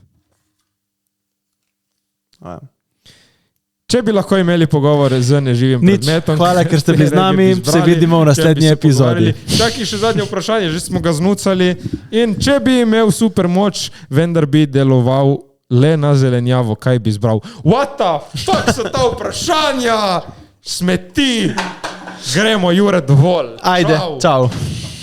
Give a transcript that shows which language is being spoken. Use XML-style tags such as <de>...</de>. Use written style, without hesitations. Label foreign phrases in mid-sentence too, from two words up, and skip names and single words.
<sl>Če bi lahko imeli pogovor z neživim predmetom. Hvala, ker ste bili z nami. Se vidimo v naslednji epizodi. Čakaj, še zadnje vprašanje, že smo ga znucali. In če bi imel super moč, vendar bi deloval le na zelenjavo, kaj bi izbral?</sl> <en>What the fuck</en> <sl>so ta vprašanja? Smeti. Gremo, Jure, dovolj. Ajde, čau.</sl>